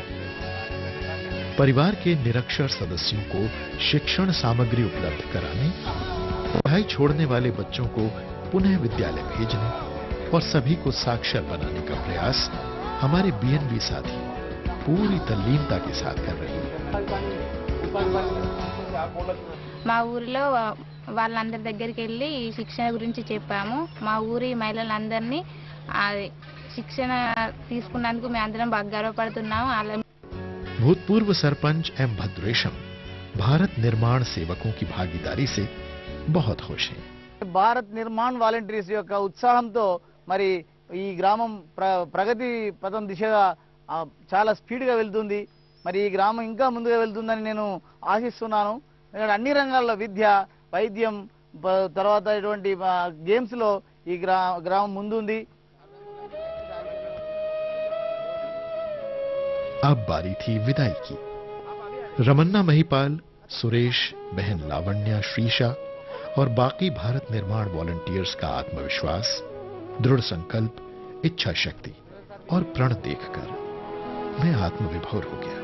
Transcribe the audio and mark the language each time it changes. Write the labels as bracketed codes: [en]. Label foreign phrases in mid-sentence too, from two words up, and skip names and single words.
[hi] परिवार के निरक्षर सदस्यों को शिक्षण सामग्री उपलब्ध कराने, पढ़ाई छोड़ने वाले बच्चों को पुनः विद्यालय भेजने और सभी को साक्षर बनाने का प्रयास हमारे बीएनबी साथी पूरी तल्लीनता के साथ कर रहे हैं। [te] మా ఊరిలో వాళ్ళందరి దగ్గరికి వెళ్ళి శిక్షణ గురించి చెప్పాము. మా ఊరి మహిళలందరినీ శిక్షణ తీసుకున్నందుకు మేము అందరం బాగా గర్వపడుతున్నాము. [hi] भूतपूर्व सरपंच एम भद्रेशम भारत निर्माण सेवकों की भागीदारी से बहुत खुश हैं। [te] భారత్ నిర్మాణ్ వాలంటీర్స్ యొక్క ఉత్సాహంతో మరి ఈ గ్రామం ప్రగతి పథం దిశగా చాలా స్పీడ్గా వెళ్తుంది. మరి ఈ గ్రామం ఇంకా ముందుగా వెళ్తుందని నేను ఆశిస్తున్నాను. అన్ని రంగాల్లో విద్య, వైద్యం, తర్వాత ఇటువంటి గేమ్స్ లో ఈ గ్రామం ముందుంది. [hi] अब बारी थी विदाई की। रमन्ना महिपाल, सुरेश, बहन लावण्या, श्रीशा और बाकी भारत निर्माण वॉलंटियर्स का आत्मविश्वास, दृढ़ संकल्प, इच्छा शक्ति और प्रण देखकर मैं आत्मविभोर हो गया।